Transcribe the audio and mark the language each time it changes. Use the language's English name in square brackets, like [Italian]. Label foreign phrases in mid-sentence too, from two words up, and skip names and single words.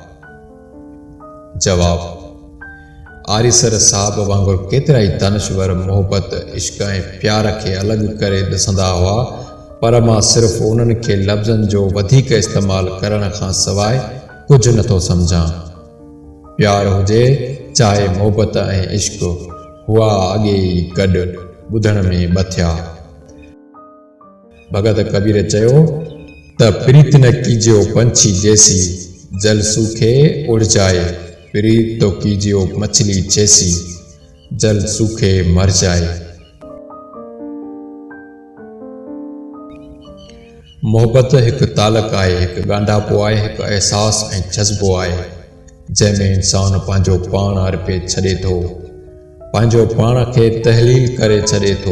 [Sindhi] जवाब: आरिसर साहब वांगुरु केतिरा ई दानिश्वर मोहब्बत, इश्क ऐं प्यार खे अलॻि करे ॾिसंदा हुआ, पर मां सिर्फ़ु उन्हनि खे लफ़्ज़नि जो वधीक इस्तेमालु करण खां सवाइ कुझु नथो सम्झां। प्यार हुजे चाहे मोहबत ऐं इश्क हुआ अॻे ई गॾु ॿुधण में ॿथिया। भगत कबीर चयो त [Hindi] प्रीत न कीजियो पंछी जैसी, जल सूखे उड़ जाए, प्रीत तो कीजियो मछली जैसी, जल सूखे मर जाए। [Sindhi] मोहबत हिकु तालक आहे, हिकु ॻांढापो आहे, हिकु अहसास ऐं जज़्बो आहे, जंहिंमें इंसान पंहिंजो पाण अर्पे छॾे थो, पंहिंजो पाण खे तहलील करे छॾे थो।